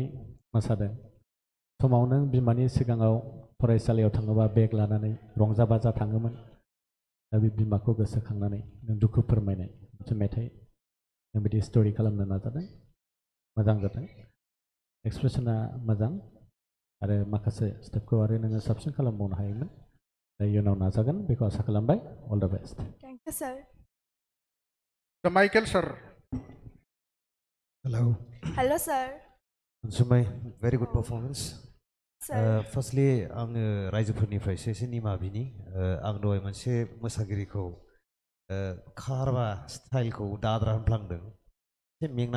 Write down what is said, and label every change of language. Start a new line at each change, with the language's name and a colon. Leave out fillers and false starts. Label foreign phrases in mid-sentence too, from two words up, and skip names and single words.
Bodo: मोसादों समाव नों बिमानि सिगाङाव फरायसालियाव थाङोबा बेग लानानै रंजा बाजा थाङोमोन दा बे बिमाखौ गोसोखांनानै नों दुखु फोरमायनाय मोनसे मेथाइ नों बिदि स्ट'रि खालामनो नाजादों मोजां जादों एक्सप्रेसना मोजां आरो माखासे स्टेपखौ आरो नोङो साबसिन खालामबावनो हायोमोन दा इयुनाव नाजागोन बेखौ आसा खालामबाय
English: all the best Thank you, sir. माइकेल सर हेलौ Hello, sir. सुमाय very good performance Sir.
Bodo: फार्स्टलि आङो रायजोफोरनिफ्रायसो एसे निमा बिनि आं दहाय मोनसे मोसागिरिखौ खारबा स्टाइलखौ दाद्रा होनफ्लांदों एसे मेंनानै